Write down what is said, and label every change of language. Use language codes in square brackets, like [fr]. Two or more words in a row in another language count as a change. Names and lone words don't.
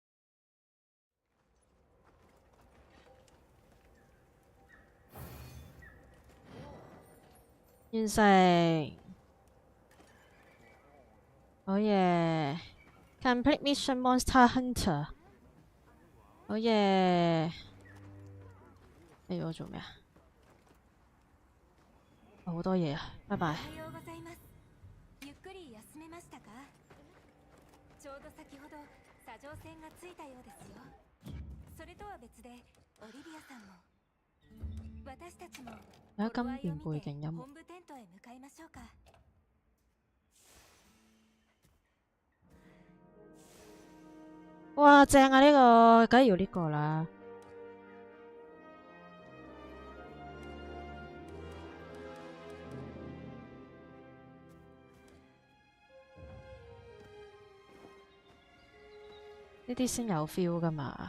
[yue] 完成，好嘢 ！ [en] Complete Mission [yue] Monster Hunter，好嘢！你要我做咩啊？好多嘢啊！拜拜。 [ja] ゆっくり休めましたか？ちょうど先ほど作業船が着いたようですよ。それとは別でオリビアさんも私たちも [yue] 而家今邊背景音樂。 [ja] 本部テントへ向かいましょうか。 [yue] 哇，正啊！呢個梗係要呢個啦。呢啲先有 feel 噶嘛？